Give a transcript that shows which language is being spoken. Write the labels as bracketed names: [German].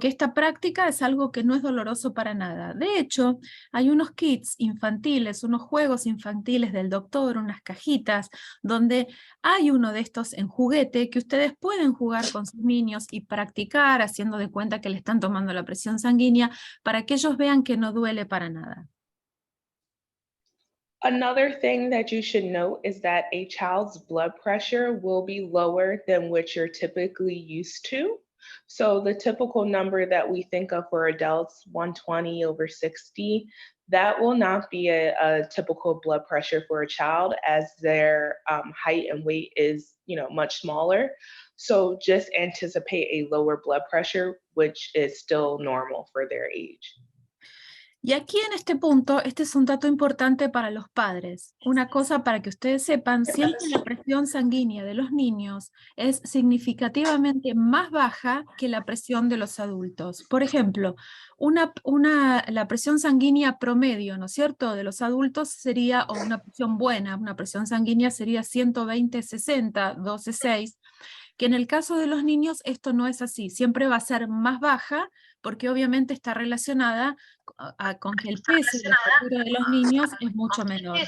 [Spanish] Que esta práctica es algo que no es doloroso para nada. De hecho, hay unos kits infantiles, unos juegos infantiles del doctor, unas cajitas, donde hay uno de estos en juguete que ustedes pueden jugar con sus niños y practicar haciendo de cuenta que le están tomando la presión sanguínea para que ellos vean que no duele para nada. [English] Another thing that you should note is that a child's blood pressure will be lower than what you're typically used to. So the typical number that we think of for adults, 120/60, that will not be a typical blood pressure for a child as their height and weight is, much smaller. So just anticipate a lower blood pressure, which is still normal for their age. [Spanish] Y aquí en este punto, este es un dato importante para los padres. Una cosa para que ustedes sepan, siempre la presión sanguínea de los niños es significativamente más baja que la presión de los adultos. Por ejemplo, la presión sanguínea promedio, ¿no es cierto?, de los adultos sería, o una presión buena, una presión sanguínea sería 120/60, 12/6, que en el caso de los niños esto no es así, siempre va a ser más baja porque obviamente está relacionada con que el peso y la estatura de los niños es mucho menor.